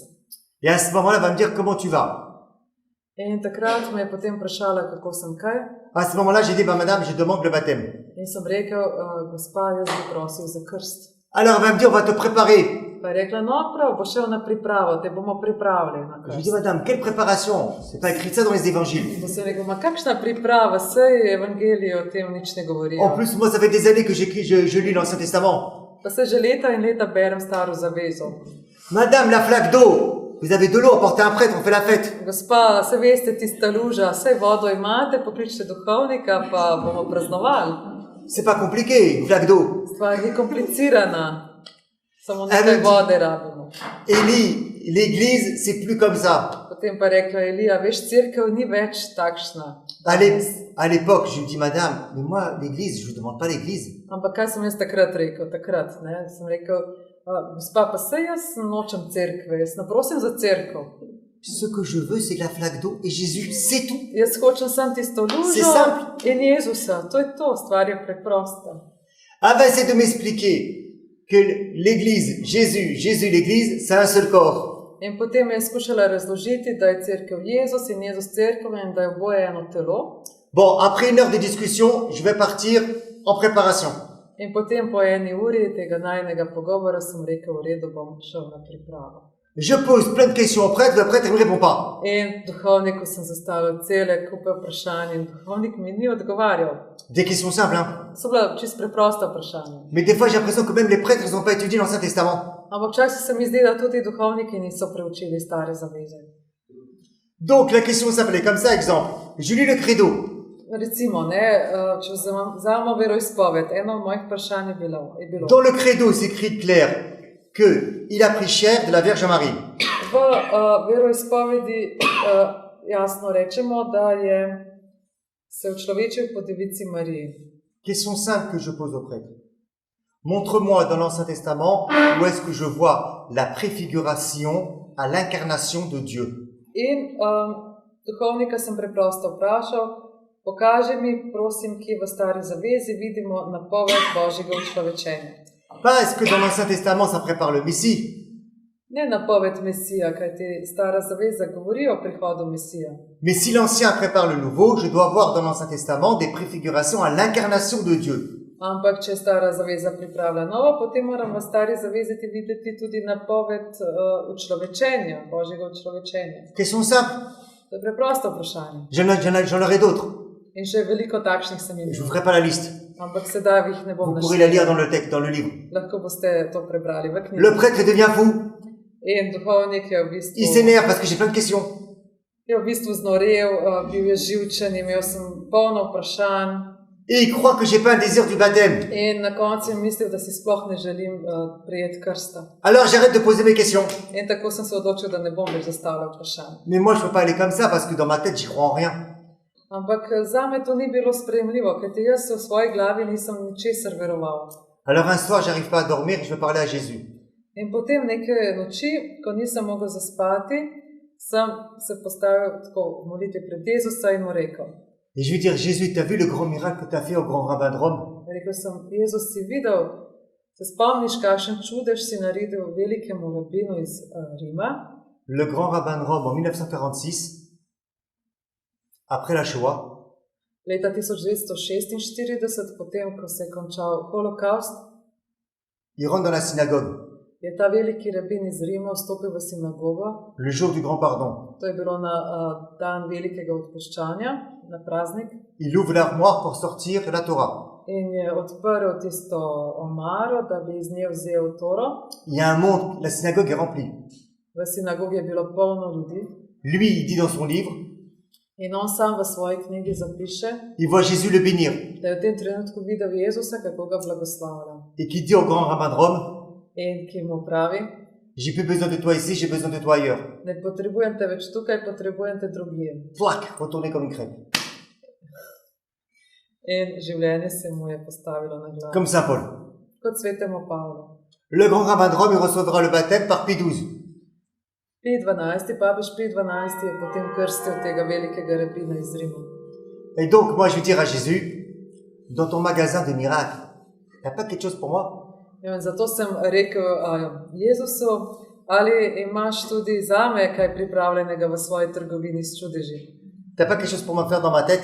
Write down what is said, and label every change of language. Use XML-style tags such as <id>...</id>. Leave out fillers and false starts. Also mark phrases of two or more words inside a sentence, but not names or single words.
<fr>Et à ce moment-là, elle va me dire comment tu vas.</fr> <sl>In takrat me je potem vprašala, kako sem kaj.</sl> <fr>À ce moment-là, j'ai dit, bah, madame, je demande le baptême.</fr> <sl>In sem rekel, gospa, jaz bi prosil za krst.</sl> <fr>Alors, elle va me dire, on va te préparer.</fr> <sl>Pa je rekla, no prav, bo šel na pripravo, te bomo pripravili na</sl> <fr>Je lui dis,</fr> <sl>krst.</sl> <fr>madame, quelle préparation? C'est pas écrit ça dans les évangiles.</fr> <sl>In sem rekel, ma kakšna priprava, saj evangeliji o tem nič ne govorijo.</sl> <fr>En plus, moi, ça fait des années que je lis l'Ancien Testament.</fr> <sl>Pa se že leta in leta berem staro zavezo.</sl> <fr>Madame, la flaque d'eau, vous avez de l'eau, apportez un prêtre, on fait la fête.</fr> <sl>Gospa, se veste, tista luža, saj vodo imate, pokličite duhovnika, pa bomo praznovali.</sl> <fr>C'est pas compliqué, une flaque d'eau.</fr> <sl>Stvar ni komplicirana, samo nekaj vode rabimo.</sl> <fr>Élie, l'église, c'est plus comme ça.</fr> <sl>Potem pa rekla Elija, veš, cerkev ni več takšna.</sl> <fr>À l'époque, je lui dis, madame, mais moi, l'église, je ne vous demande pas l'église.</fr> <sl>Ampak kaj sem jaz takrat rekel? Takrat, ne? Sem rekel, gospa, pa saj jaz nočem cerkve, jaz ne prosim za cerkev.</sl> <fr>Ce que je veux, c'est la flaque d'eau et Jésus, c'est tout.</fr> <sl>Jaz hočem sam tisto</sl> <fr>C'est</fr> <sl>lužo</sl> <fr>simple.</fr> <sl>in Jezusa, to je to, stvar je preprosta.</sl> <fr>Ah ben, c'est de m'expliquer que l'église, Jésus, l'église, c'est un seul corps.</fr> <sl>In potem je skušala razložiti, da je cerkev Jezus in Jezus cerkev in da je oboje eno telo.</sl> <fr>Bon, après une heure de discussion, je vais partir en préparation.</fr> <sl>In potem po eni uri tega najnega pogovora sem rekel, v redu, bom šel na pripravo.</sl> <fr>Je pose plein de questions au prêtre, le prêtre ne me répond pas.</fr> <sl>In duhovniku sem zastavil cele kupe vprašanj in duhovnik mi ni odgovarjal.</sl> <fr>Des questions simples, hein.</fr> <sl>So bila čisto preprosta vprašanja.</sl> <fr>Mais des fois, j'ai l'impression que même les prêtres, ils n'ont pas étudié l'Ancien Testament.</fr> <sl>Ampak včasih se mi zdi, da tudi duhovniki niso preučili stare zaveze.</sl> <fr>Donc, la question simple est comme ça, exemple. Je lis le credo.</fr> <sl>Recimo, ne, če vzamemo veroizpoved, eno od mojih vprašanj je bilo.</sl> <fr>Dans le credo, c'est écrit clair qu'il a pris chair de la Vierge Marie.</fr> <sl>V veroizpovedi jasno rečemo, da je se učlovečil po devici Mariji.</sl> <fr>Question simple que je pose au prêtre. Montre-moi dans l'Ancien Testament où est-ce que je vois la préfiguration à l'incarnation de Dieu.</fr> <sl>In duhovnika sem preprosto vprašal, pokaži mi, prosim, kje v stari zavezi vidimo napoved Božjega učlovečenja.</sl> <fr>Pas est-ce que dans l'Ancien Testament ça prépare le Messie.</fr> <sl>Ne napoved Mesija, kajti stara zaveza govori o prihodu Mesija.</sl> <fr>Mais si l'Ancien prépare le Nouveau, je dois voir dans l'Ancien Testament des préfigurations à l'incarnation de Dieu.</fr> <sl>Ampak, če stara zaveza pripravlja novo, potem moram v stari zavezi videti tudi napoved učlovečenja, Božjega učlovečenja.</sl> <fr>Question simple.</fr> <sl>To je preprosto vprašanje.</sl> <fr>J'en aurai d'autres.</fr> <sl>In še veliko takšnih sem</sl> <fr>Je ne vous</fr> <sl>imel.</sl> <fr>ferai pas la liste.</fr> <sl>Ampak sedaj jih ne bom</sl> <fr>Vous pourrez la lire</fr> <sl>naštel.</sl> <fr>dans le texte, dans le livre.</fr> <sl>Lahko boste to prebrali v knjigi.</sl> <fr>Le prêtre devient fou.</fr> <sl>In duhovnik je v</sl> <fr>Il</fr> <sl>bistvu,</sl> <fr>s'énerve parce que j'ai plein de questions.</fr> <sl>znorel, bil je živčen, imel sem polno vprašanj.</sl> <fr>Et il croit que j'ai pas un désir du baptême.</fr> <sl>In na koncu je mislil, da si sploh ne želim prijeti krsta.</sl> <fr>Alors j'arrête de poser mes questions.</fr> <sl>In tako sem se odločil, da ne bom več zastavljal vprašanj.</sl> <fr>Mais moi je peux pas aller comme ça parce que dans ma tête j'y crois en rien.</fr> <sl>Ampak zame to ni bilo sprejemljivo, kajti jaz v svoji glavi nisem ničesar veroval.</sl> <fr>Alors un soir j'arrive pas à dormir, je vais parler à Jésus.</fr> <sl>In potem neke noči, ko nisem mogel zaspati, sem se postavil tako v molitvi pred Jezusa in mu rekel.</sl> <fr>Et je vais dire, Jésus, tu as vu le grand miracle que tu as fait au grand rabbin de Rome?</fr> <sl>Rekel sem, Jezus, si videl, se spomniš, kakšen čudež si naredil velikemu rabinu iz Rima?</sl> <fr>Le grand rabbin de Rome en 1946, après la Shoah,</fr> <sl>Leta 1946, potem, ko se je končal holokaust,</sl> <fr>il rentre dans la synagogue</fr> <sl>je ta veliki rabin iz Rima vstopil v sinagogo.</sl> <fr>le jour du grand pardon.</fr> <sl>To je bilo na dan velikega odpuščanja, na praznik.</sl> <fr>Il ouvre l'armoire pour sortir la Torah.</fr> <sl>In je odprl tisto omaro, da bi iz nje vzel Toro.</sl> <fr>Il y a un monde, la synagogue est remplie.</fr> <sl>V sinagogi je bilo polno ljudi.</sl> <fr>Lui, il dit dans son livre,</fr> <sl>In on sam v svoji knjigi zapiše,</sl> <fr>il voit Jésus le bénir</fr> <sl>da je v tem trenutku videl Jezusa, kako ga blagoslavlja.</sl> <fr>et qui dit au grand rabbin de Rome,</fr> <sl>In ki mu pravi,</sl> <fr>j'ai plus besoin de toi ici, j'ai besoin de toi ailleurs.</fr> <sl>ne potrebujem te več tukaj, potrebujem te drugje.</sl> <fr>Flac, retourné comme une crêpe.</fr> <sl>In življenje se mu je postavilo na glavo.</sl> <fr>Comme Saint Paul.</fr> <sl>Kot svetemu Pavlu.</sl> <fr>Le grand rabbin de Rome, il recevra le baptême par Pie XII.</fr> <sl>Pij 12, papež Pij 12 je potem krstil tega velikega rabina iz Rima.</sl> <fr>Et donc, moi, je vais dire à Jésus, dans ton magasin de miracles, t'as pas quelque chose pour moi?</fr> <sl>In zato sem rekel Jezusu, ali imaš tudi zame kaj pripravljenega v svoji trgovini s čudeži?</sl> <fr>T'as pas quelque chose pour me faire dans ma tête?</fr>